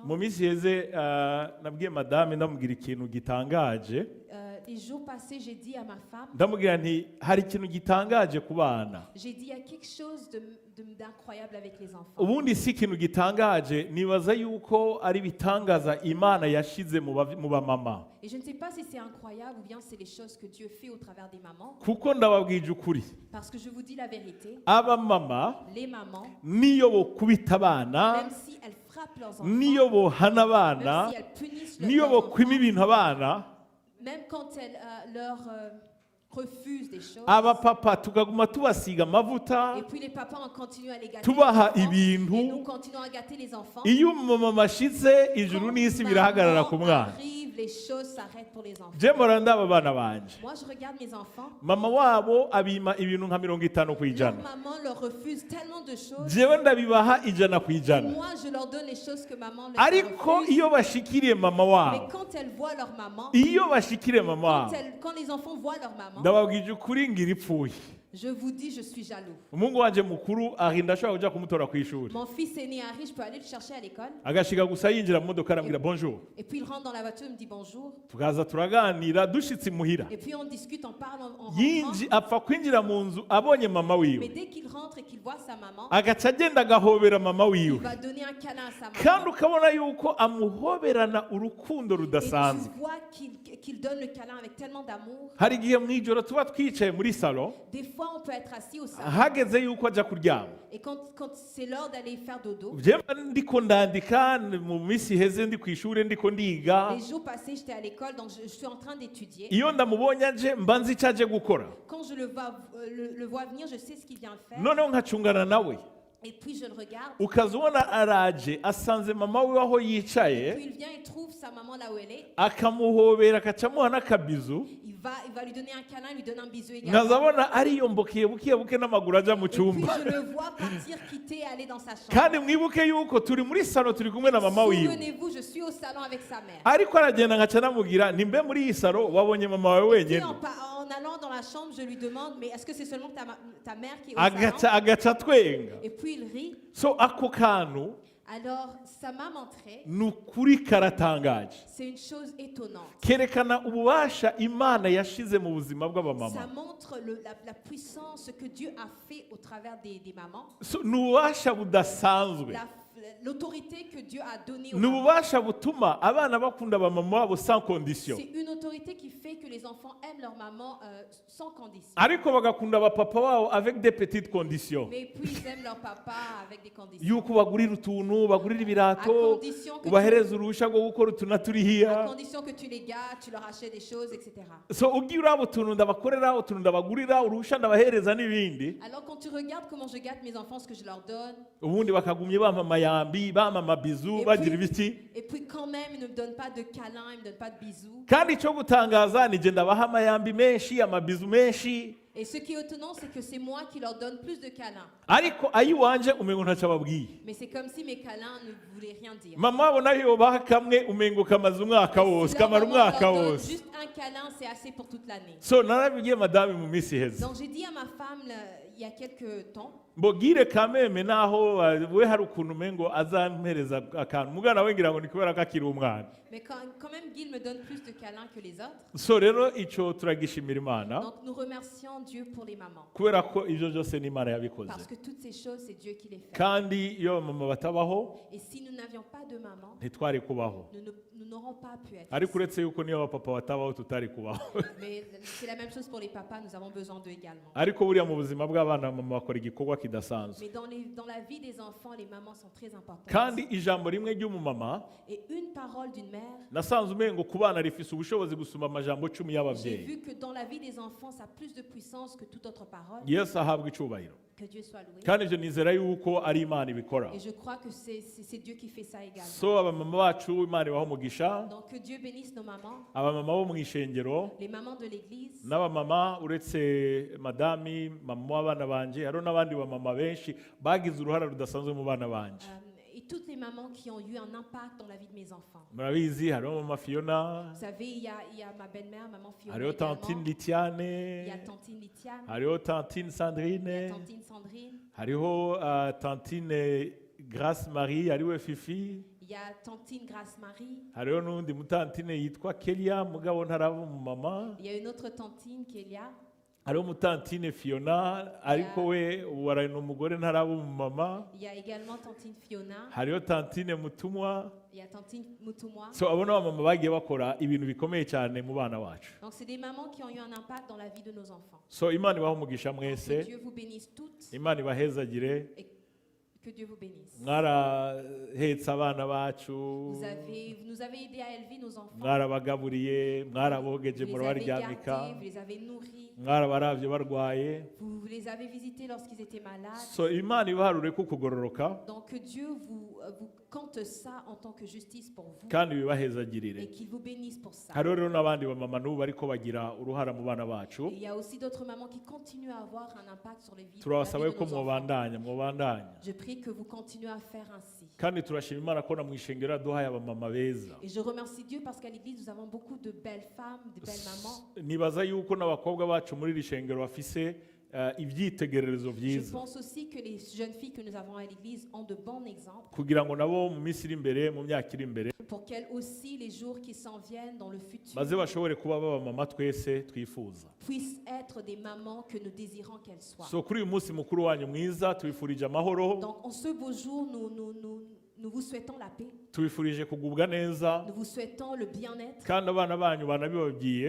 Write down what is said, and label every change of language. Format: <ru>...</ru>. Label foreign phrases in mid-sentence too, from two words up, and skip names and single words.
<rn>Mu minsi iheze nabwiye madame ndamubwira ikintu gitangaje.</rn> <fr>Les jours passés, j'ai dit à ma femme,</fr> <rn>Ndamubwira nti hari ikintu gitangaje ku bana.</rn> <fr>j'ai dit il y a quelque chose d'incroyable avec les enfants.</fr> <rn>Ubundi si ikintu gitangaje, nibaza yuko ari bitangaza Imana yashize mu bamama.</rn> <fr>Et je ne sais pas si c'est incroyable ou bien c'est les choses que Dieu fait au travers des mamans.</fr> <rn>Kuko ndababwije ukuri,</rn> <fr>Parce que je vous dis la vérité,</fr> <rn>abamama</rn> <fr>les mamans,</fr> <rn>niyo bokubita abana,</rn> <fr>même si elles frappent leurs enfants,</fr> <rn>niyo bohana</rn> <fr>même</fr> <rn>abana,</rn> <fr>si elles punissent leurs</fr> <rn>niyo</rn> <fr>enfants,</fr> <rn>bokwima ibintu abana,</rn> <fr>même quand elles leur refusent des choses,</fr> <rn>abapapa tukaguma tubasiga amavuta,</rn> <fr>et puis les papas on continue à les gâter,</fr> <rn>tubaha</rn> <fr>les enfants, et</fr> <rn>ibintu.</rn> <fr>nous continuons à gâter les enfants.</fr> <rn>Iyo umumama ashitse ijuru n'isi birahagarara ku</rn> <fr>Quand</fr> <rn>mwana.</rn> <fr>arrive, les choses s'arrêtent pour les enfants.</fr> <rn>Je mpora ndaba abana banje,</rn> <fr>Moi, je regarde mes enfants.</fr> <rn>mama wabo abima ibintu nka 50</rn> <fr>Leur</fr> <rn>kwijana,</rn> <fr>maman leur refuse tellement de choses.</fr> <rn>jewe ndabibaha ijana</rn> <fr>Et</fr> <rn>kwijana.</rn> <fr>moi, je leur donne les choses que maman leur</fr> <rn>Ariko</rn> <fr>refuse.</fr> <rn>iyo bashikiriye mama</rn> <fr>Mais</fr> <rn>wabo,</rn> <fr>quand elles voient leur maman,</fr> <rn>iyo bashikiriye mama wabo,</rn> <fr>quand les enfants voient leur maman,</fr> <rn>ndababwije ukuri ngira ipfuye.</rn> <fr>Je vous dis, je suis jaloux.</fr> <rn>umuhungu wanje mukuru ahinda ashobora kuja kumutora ku ishuri</rn> <fr>Mon fils aîné arrive, je peux aller le chercher à l'école.</fr> <rn>agashika gusa yinjira mu modoka arambwira bonjour</rn> <fr>Et puis il rentre dans la voiture, il me dit bonjour.</fr> <rn>tukaza turaganira dushitse imuhira</rn> <fr>Et puis on discute, on parle en rentrant.</fr> <rn>apfa kwinjira mu nzu abonye mama</rn> <fr>Mais</fr> <rn>wiwe</rn> <fr>dès qu'il rentre et qu'il voit sa maman,</fr> <rn>agaca agenda agahobera mama</rn> <fr>il</fr> <rn>wiwe</rn> <fr>va donner un câlin à sa</fr> <rn>kandi</rn> <fr>maman.</fr> <rn>ukabona yuko amuhoberana urukundo</rn> <fr>Et</fr> <rn>rudasanzwe</rn> <fr>tu vois qu'il donne le câlin avec tellement d'amour.</fr> <rn>hari igihe mu ijoro tuba twicaye muri salo</rn> <fr>Des fois, on peut être assis au salon.</fr> <rn>hageze yuko ajya kuryama</rn> <fr>Et quand c'est l'heure d'aller faire dodo,</fr> <rn>jewe ndiko ndandika mu minsi iheze ndi ku ishuri ndiko ndiga</rn> <fr>les jours passés, j'étais à l'école, donc je suis en train d'étudier.</fr> <rn>iyo ndamubonye aje mba nzi icyo aje gukora</rn> <fr>Quand je le vois venir, je sais ce qu'il vient faire.</fr> <rn>noneho nkacungana nawe</rn> <fr>Et puis je le regarde.</fr> <rn>ukaza ubona araje asanze mama we aho yicaye</rn> <fr>Puis il vient, il trouve sa maman là où elle est.</fr> <rn>akamuhobera akacamuha n'akabizu</rn> <fr>Il va lui donner un câlin, lui donne un bisou également.</fr> <rn>nkazabona ariyombokiye buke buke n'amaguru ajya mu</rn> <fr>Et puis</fr> <rn>cyumba</rn> <fr>je le vois partir, quitter, aller dans sa chambre.</fr> <rn>kandi mwibuke yuko turi muri salo turi kumwe na mama wiwe</rn> <fr>Souvenez-vous, je suis au salon avec sa mère.</fr> <rn>ariko aragenda nkaca namubwira nimbe muri iyi salo wabonye mama wawe</rn> <fr>Et puis</fr> <rn>wenyine</rn> <fr>en allant dans la chambre, je lui demande, mais est-ce que c'est seulement ta mère qui est au</fr> <rn>agaca</rn> <fr>salon?</fr> <rn>agaca twenga</rn> <fr>Et puis il rit.</fr> <rn>so ako kantu</rn> <fr>Alors sa maman entrait.</fr> <rn>ni ukuri karatangaje</rn> <fr>C'est une chose étonnante.</fr> <rn>kerekana ububasha imana yashize mu buzima</rn> <fr>Ça</fr> <rn>bw'abamama</rn> <fr>montre la puissance que Dieu a fait au travers des mamans.</fr> <rn>So, ni ububasha budasanzwe</rn> <fr>L'autorité que Dieu a donnée aux</fr> <rn>ni</rn> <fr>mamans.</fr> <rn>ububasha butuma abana bakunda abamama babo</rn> <fr>sans condition C'est une autorité qui fait que les enfants aiment leur maman sans condition.</fr> <rn>ariko bagakunda abapapa babo</rn> <fr>avec des petites conditions Mais puis ils aiment leur papa avec des conditions.</fr> <rn>yuko ubagurira utuntu ubagurira</rn> <fr>À</fr> <rn>ibirato</rn> <fr>condition que</fr> <rn>ubahereza uruhushya rwo gukora utu na</rn> <fr>à</fr> <rn>turiya</rn> <fr>condition que tu les gâtes, tu leur achètes des choses, etc.</fr> <rn>so ugiye uraba utuntu ndabakorera utuntu ndabagurira uruhushya ndabahereza n'ibindi</rn> <fr>Alors quand tu regardes comment je gâte mes enfants, ce que je leur donne,</fr> <rn>ubundi bakagumye bampa amayambi bampa amabizu bagira ibiki</rn> <fr>et puis quand même ils ne me donnent pas de câlins, ils ne me donnent pas de bisous.</fr> <rn>kandi icyo gutangaza ni jye ndabaha amayambi menshi amabizu menshi</rn> <fr>Et ce qui est étonnant, c'est que c'est moi qui leur donne plus de câlins.</fr> <rn>ariko ayiwanje umengo ntacyo ababwiye</rn> <fr>Mais c'est comme si mes câlins ne voulaient rien dire.</fr> <rn>mama wabo nayo yobaha kamwe umengo kamaze umwaka wose</rn> <fr>Si leur</fr> <rn>kamara</rn> <fr>maman</fr> <rn>umwaka</rn> <fr>leur donne</fr> <rn>wose</rn> <fr>juste un câlin, c'est assez pour toute l'année.</fr> <rn>so narabibwiye madame mu minsi iheze</rn> <fr>Donc j'ai dit à ma femme il y a quelques temps,</fr> <rn>mbogire kameme naho we hari ukuntu umengo azampereza akantu mugana we ngira ngo ni kubera ko akiri umwana</rn> <fr>mais quand même Guy me donne plus de câlins que les autres.</fr> <rn>so rero icyo turagishimira imana</rn> <fr>Donc nous remercions Dieu pour les mamans.</fr> <rn>kubera ko ibyo byose n'imana yabikoze</rn> <fr>Parce que toutes ces choses, c'est Dieu qui les fait.</fr> <rn>kandi iyo mama batabaho</rn> <fr>Et si nous n'avions pas de maman,</fr> <rn>ntitwari kubaho</rn> <fr>nous n'aurons pas pu être</fr> <rn>ariko</rn> <fr>ici.</fr> <rn>uretse yuko niyo abapapa batabaho tutari kubaho</rn> <fr>Mais c'est la même chose pour les papas, nous avons besoin d'eux également.</fr> <rn>ariko buriya mu buzima bw'abana mama bakora igikorwa kidasanzwe</rn> <fr>Mais dans la vie des enfants, les mamans sont très importantes.</fr> <rn>kandi ijambo rimwe ry'umumama</rn> <fr>Et une parole d'une mère,</fr> <rn>nasanze umengo ku bana rifise ubushobozi gusuma amajambo 10</rn> <fr>j'ai</fr> <rn>y'ababyeyi</rn> <fr>vu que dans la vie des enfants, ça a plus de puissance que toute autre parole.</fr> <rn>yesu ahabwa icyubahiro</rn> <fr>Que Dieu soit loué.</fr> <rn>kandi ibyo nizera yuko ari imana ibikora</rn> <fr>Et je crois que c'est Dieu qui fait ça également.</fr> <rn>so abamama bacu imana ibaho umugisha</rn> <fr>Donc que Dieu bénisse nos mamans,</fr> <rn>abamama bo mu ishengero</rn> <fr>les mamans de l'église,</fr> <rn>n'abamama uretse madami mama w'abana banje hariho n'abandi bamama benshi bagize uruhare rudasanzwe mu bana banje</rn> <fr>et toutes les mamans qui ont eu un impact dans la vie de mes enfants.</fr> <rn>murabizi hariho mama Fiona</rn> <fr>Vous savez, il y a ma belle-mère, maman Fiona</fr> <rn>hariho tantine</rn> <fr>également. Il y a Litiane tantine Litiane,</fr> <rn>hariho tantine</rn> <fr>il y a Sandrine tantine Sandrine,</fr> <rn>hariho tantine Grace Marie hariwe Fifi</rn> <fr>il y a tantine Grace Marie,</fr> <rn>hariho n'undi mutantine yitwa Kelia mugabo ntaraba umumama</rn> <fr>il y a une autre tantine Kélia,</fr> <rn>hariho umutantine Fiona ariko we waraye n'umugore ntaraba umumama</rn> <fr>il y a également tantine Fiona,</fr> <rn>hariho tantine Mutumwa</rn> <fr>il y a tantine Mutumwa.</fr> <rn>so abo n'abamama bagiye bakora ibintu bikomeye cyane mu bana bacu</rn> <fr>Donc c'est des mamans qui ont eu un impact dans la vie de nos enfants.</fr> <rn>so imana ibaha umugisha</rn> <fr>Que</fr> <rn>mwese</rn> <fr>Dieu vous bénisse toutes</fr> <rn>imana ibahezagire</rn> <fr>et que Dieu vous bénisse.</fr> <rn>mwarahetse abana bacu</rn> <fr>Vous nous avez aidé à élever nos enfants.</fr> <rn>mwarabagaburiye mwarabogeje</rn> <fr>Vous les avez</fr> <rn>murabaryamika</rn> <fr>gardés, vous les avez nourris,</fr> <rn>mwarabaravye barwaye</rn> <fr>vous les avez visités lorsqu'ils étaient malades.</fr> <rn>so imana ibaharure ko kugororoka</rn> <fr>Donc que Dieu vous compte ça en tant que justice pour vous</fr> <rn>kandi bibahezagirire</rn> <fr>et qu'il vous bénisse pour ça.</fr> <rn>hariho rero n'abandi bamama n'ubu bariko bagira uruhara mu bana bacu</rn> <fr>Et il y a aussi d'autres mamans qui continuent à avoir un impact sur les vies, la vie</fr> <rn>turabasaba</rn> <fr>de</fr> <rn>yuko</rn> <fr>nos enfants.</fr> <rn>mwobandanya</rn> <fr>Je prie que vous continuez à faire ainsi.</fr> <rn>kandi turashima imana ko na mu ishengero yaduhaye abamama beza</rn> <fr>Et je remercie Dieu parce qu'à l'église, nous avons beaucoup de belles femmes, de belles mamans.</fr> <rn>nibaza yuko n'abakobwa bacu muri iri shengero bafise ibyitegererezo</rn> <fr>Je</fr> <rn>byiza</rn> <fr>pense aussi que les jeunes filles que nous avons à l'église ont de bons exemples</fr> <rn>kugira ngo nabo mu minsi iri imbere mu myaka iri imbere</rn> <fr>pour qu'elles aussi, les jours qui s'en viennent dans le futur,</fr> <rn>maze bashobore kuba baba mama twese twifuza.</rn> <fr>puissent être des mamans que nous désirons qu'elles soient.</fr> <rn>So kuri uyu munsi mukuru wanyu mwiza tubifurije amahoro,</rn> <fr>Donc, en ce beau jour, nous vous souhaitons la paix,</fr> <rn>tubifurije kugubwa neza,</rn> <fr>nous vous souhaitons le bien-être</fr> <rn>kandi abana banyu banabibabwiye,</rn>